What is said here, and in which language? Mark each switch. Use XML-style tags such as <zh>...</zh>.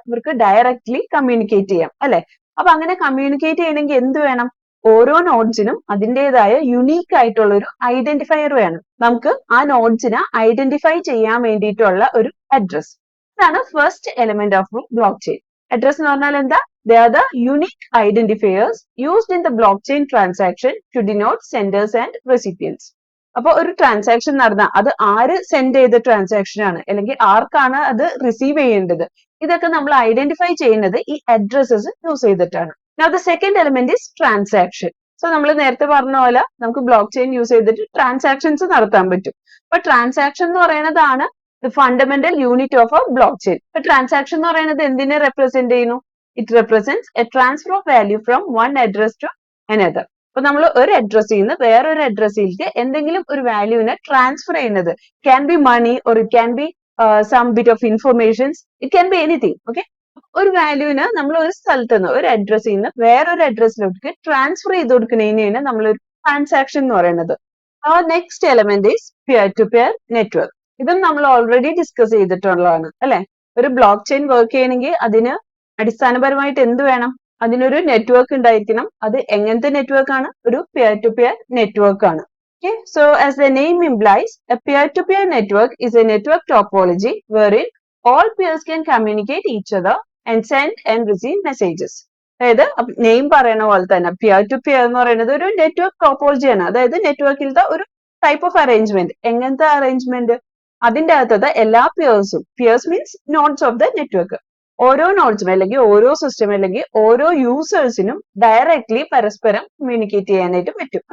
<ml>ഇവർക്ക് directly communicate ചെയ്യാം, അല്ലെ? അപ്പൊ അങ്ങനെ കമ്മ്യൂണിക്കേറ്റ് ചെയ്യണമെങ്കിൽ എന്ത് വേണം? ഓരോ നോഡ്സിനും അതിൻ്റെതായ യുണീക്ക് ആയിട്ടുള്ള ഒരു ഐഡന്റിഫയർ വേണം. നമുക്ക് ആ നോഡ്സിനെ ഐഡന്റിഫൈ ചെയ്യാൻ വേണ്ടിയിട്ടുള്ള ഒരു അഡ്രസ്. ഇതാണ് first element of block chain. Address എന്ന് പറഞ്ഞാൽ എന്താ?</ml> <en>They are the unique identifiers used in the blockchain transaction to denote senders and recipients.</en> <ml>അപ്പൊ ഒരു ട്രാൻസാക്ഷൻ നടന്ന അത് ആര് സെൻഡ് ചെയ്ത ട്രാൻസാക്ഷൻ ആണ്, അല്ലെങ്കിൽ ആർക്കാണ് അത് റിസീവ് ചെയ്യേണ്ടത്, ഇതൊക്കെ നമ്മൾ ഐഡന്റിഫൈ ചെയ്യുന്നത് ഈ അഡ്രസ്സസ് യൂസ് ചെയ്തിട്ടാണ്.</ml> <en>Now the second element is transaction.</en> <ml>So നമ്മൾ നേരത്തെ പറഞ്ഞ പോലെ നമുക്ക് ബ്ലോക്ക് ചെയിൻ യൂസ് ചെയ്തിട്ട് ട്രാൻസാക്ഷൻസ് നടത്താൻ പറ്റും. അപ്പൊ ട്രാൻസാക്ഷൻ എന്ന് പറയുന്നതാണ്</ml> <en>the fundamental unit of a blockchain.</en> <ml>അപ്പൊ ട്രാൻസാക്ഷൻ എന്ന് പറയുന്നത് എന്തിനെ റെപ്രസെന്റ് ചെയ്യുന്നു?</ml> <en>It represents a transfer of value from one address to another.</en> <ml>അപ്പൊ നമ്മൾ ഒരു അഡ്രസ്സിൽ നിന്ന് വേറൊരു അഡ്രസ്സിലേക്ക് എന്തെങ്കിലും ഒരു വാല്യൂവിനെ ട്രാൻസ്ഫർ ചെയ്യുന്നത്</ml> <en>Can be money or it can be some bit of informations, it can be anything.</en> <ml>Okay, ഒരു വാല്യൂവിന് നമ്മൾ ഒരു സ്ഥലത്ത് നിന്ന് ഒരു അഡ്രസ്സിൽ നിന്ന് വേറൊരു അഡ്രസ്സിലോട്ട് ട്രാൻസ്ഫർ ചെയ്ത് കൊടുക്കുന്നതിനെയാണ് നമ്മൾ ഒരു ട്രാൻസാക്ഷൻ എന്ന് പറയുന്നത്.</ml> <en>Next element is peer to peer network.</en> <ml>ഇതും നമ്മൾ ഓൾറെഡി ഡിസ്കസ് ചെയ്തിട്ടുള്ളതാണ് അല്ലെ. ഒരു ബ്ലോക്ക് ചെയിൻ വർക്ക് ചെയ്യണമെങ്കിൽ അതിന് അടിസ്ഥാനപരമായിട്ട് എന്ത് വേണം? അതിനൊരു നെറ്റ്വർക്ക് ഉണ്ടായിരിക്കണം. അത് എങ്ങനത്തെ നെറ്റ്വർക്ക് ആണ്? ഒരു പിയർ ടു പിയർ നെറ്റ്വർക്ക് ആണ്.</ml> <en>Okay, so as the name implies, a peer-to-peer network is a network topology wherein all peers can communicate each other and send and receive messages.</en> <ml>അതായത് name പറയുന്ന പോലെ തന്നെ peer to peer എന്ന് പറയുന്നത് ഒരു network topology ആണ്. അതായത് നെറ്റ്വർക്കിലത്തെ ഒരു ടൈപ്പ് ഓഫ് അറേഞ്ച്മെന്റ്. എങ്ങനത്തെ അറേഞ്ച്മെന്റ്? അതിന്റെ അകത്തത് എല്ലാ പിയേഴ്സും,</ml> <en>peers means nodes of the network,</en> <ml>ഓരോ നോഡ്സും അല്ലെങ്കിൽ ഓരോ സിസ്റ്റം അല്ലെങ്കിൽ ഓരോ യൂസേഴ്സിനും ഡയറക്ട്ലി പരസ്പരം കമ്മ്യൂണിക്കേറ്റ് ചെയ്യാനായിട്ട് പറ്റും.</ml>